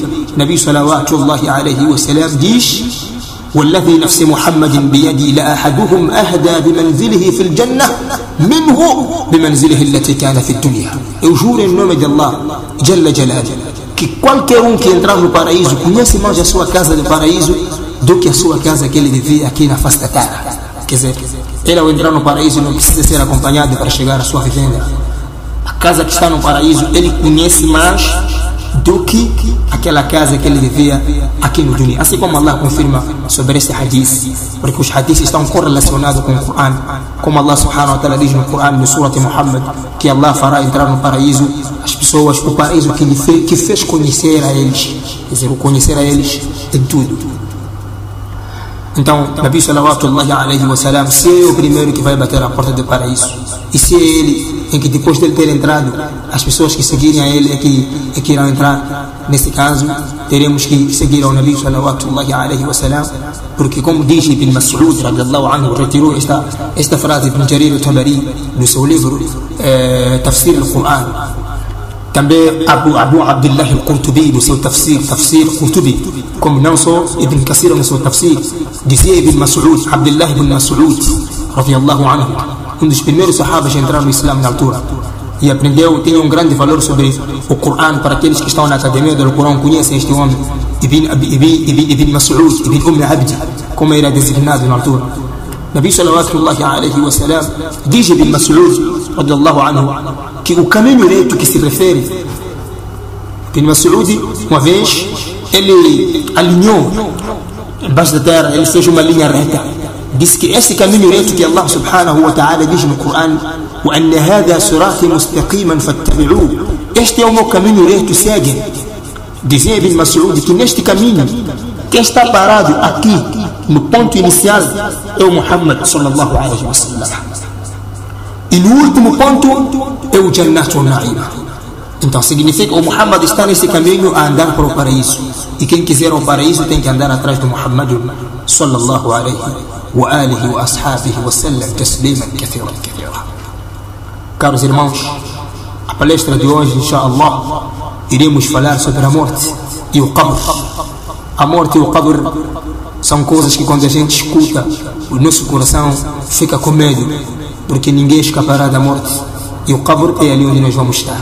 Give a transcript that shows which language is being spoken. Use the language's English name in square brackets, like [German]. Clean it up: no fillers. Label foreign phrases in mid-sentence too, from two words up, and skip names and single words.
[Arabic] نبي صلى الله عليه وسلم diz: والذي نفس محمد بيدي لأحدهم أهدى بمنزله في الجنة منه بمنزله التي كان في الدنيا. [Portuguese] Eu juro em nome de Allah [Arabic] جل جلال, [Portuguese] que qualquer que entrar no paraíso conhece mais a sua casa do paraíso do que a sua casa que ele vivia aqui na face da terra. Quer dizer, ele ao entrar no paraíso não precisa ser acompanhado para chegar à sua vivenda. a casa que está no paraíso, ele conhece mais do que aquela casa que ele vivia aqui no dunya. Assim como Allah confirma sobre este hadith, porque os hadiths estão correlacionados com o Coran, como Allah [Arabic] سبحانه وتعالى [Portuguese] diz no Coran, no Surah Muhammad, que Allah fará entrar no paraíso as pessoas, o paraíso que fez conhecer a eles, quer dizer, o conhecer a eles em tudo. Então, [Arabic] نبي صلى الله عليه وسلم, [Portuguese] se é o primeiro que vai bater a porta do paraíso, e se é ele em que depois dele ter entrado, as pessoas que seguirem a ele é que irão entrar, nesse caso, teremos que seguir ao [Arabic] نبي صلى الله عليه وسلم, [Portuguese] porque como diz Ibn Mas'ud [Arabic] رضي الله عنه, [Portuguese] retirou esta frase de Ibn Jarir al-Tabari no seu livro Tafsir al-Quran. Também Abu Abdullah al-Qurtubi no seu tafsir Qurtubi, como não só Ibn Kathir no seu tafsir, dizia Ibn Mas'ud, Abdullah ibn Mas'ud [Arabic] رضي الله عنه, [Portuguese] um dos primeiros sahabas a entrar no Islã na altura, e aprendeu, tinha um grande valor sobre o Coran. Para aqueles que estão na academia do Corão conhecem este homem, Ibn Mas'ud, Ibn Abdi, como era designado na altura. [Arabic] نبي صلى الله عليه وسلم [Portuguese] diz Ibn Mas'ud [Arabic] رضي الله عنه [Portuguese] que o caminho reto que se refere, Ibn Mas'ud, uma vez ele alinhou embaixo da terra, ele fez uma linha reta, disse que esse caminho reto que Allah [Arabic] سبحانه وتعالى [Portuguese] diz no Coran, [Arabic] وَأَنَّ هَذَا صِرَاطِي مُسْتَقِيمًا فَاتَّبِعُوهُ, [Portuguese] este é o meu caminho reto, seguem. Dizia Ibn Mas'ud que neste caminho, quem está parado aqui no ponto inicial é o Muhammad [Arabic] صلى الله عليه وسلم, [Portuguese] e no último ponto é o [Arabic] جنات ونعيم. [Portuguese] Então significa que o Muhammad está nesse caminho a andar para o paraíso, e quem quiser o paraíso tem que andar atrás do Muhammad [Arabic] صلى الله عليه وآله وأصحابه وسلم تسليما كثيرا كثيرا. [Portuguese] Caros irmãos, a palestra de hoje, inshallah, iremos falar sobre a morte e o qabr. A morte e o qabr são coisas que quando a gente escuta, o nosso coração fica com medo, porque ninguém escapará da morte, e o qabr é ali onde nós vamos estar.